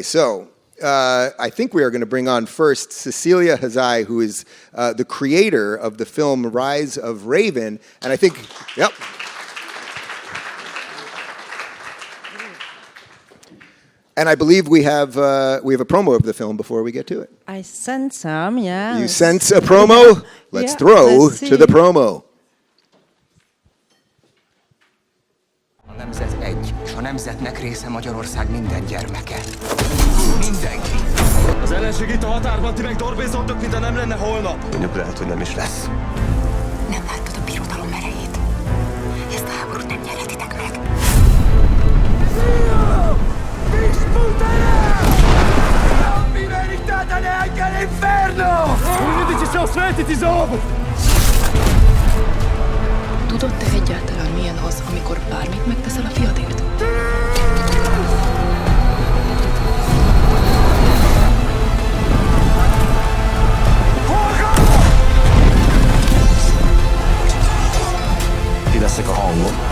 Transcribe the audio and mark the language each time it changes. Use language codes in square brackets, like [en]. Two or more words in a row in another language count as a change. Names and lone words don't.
[en] So I think we are going to bring on first Cecília Hazai, who is the creator of the film Rise of Raven. And I think, yep. And I believe we have a promo of the film before we get to it. I sent some, yeah. You sense a promo? Let's throw to the promo. [hu] A nemzet egy, és a nemzetnek része Magyarország minden gyermeke. Mindenki. Az ellenség itt a határban, ti meg dorbézoltok, mint ha nem lenne holnap. Önök lehet, hogy nem is lesz. Nem láttad a birodalom erejét. Ezt a háborút nem nyerhetitek meg. [it] Non vi meritate neanche l'inferno! Quindi ci sono stretti, tesoro! [hu] Tudod te egyáltalán milyen az, amikor bármit megteszel a fiadért? Ti leszek a hangom.